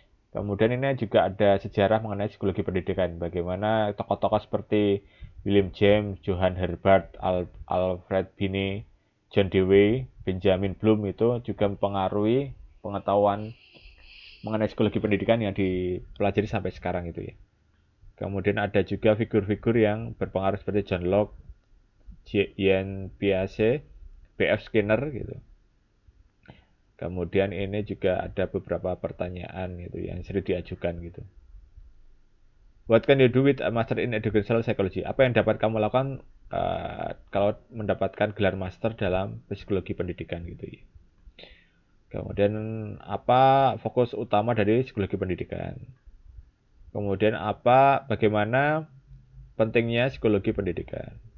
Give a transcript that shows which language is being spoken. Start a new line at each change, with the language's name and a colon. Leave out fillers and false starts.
Indonesian: Kemudian ini juga ada sejarah mengenai psikologi pendidikan, bagaimana tokoh-tokoh seperti William James, Johann Herbert, Alfred Binet, John Dewey, Benjamin Bloom itu juga mempengaruhi pengetahuan mengenai psikologi pendidikan yang dipelajari sampai sekarang itu ya. Kemudian ada juga figur-figur yang berpengaruh seperti John Locke, Jean Piaget, B.F. Skinner gitu. Kemudian ini juga ada beberapa pertanyaan gitu yang sering diajukan gitu.
English: What can you do with a master in educational psychology?
Indonesian: Apa yang dapat kamu lakukan kalau mendapatkan gelar master dalam psikologi pendidikan gitu ya. Kemudian apa fokus utama dari psikologi pendidikan? Kemudian bagaimana pentingnya psikologi pendidikan?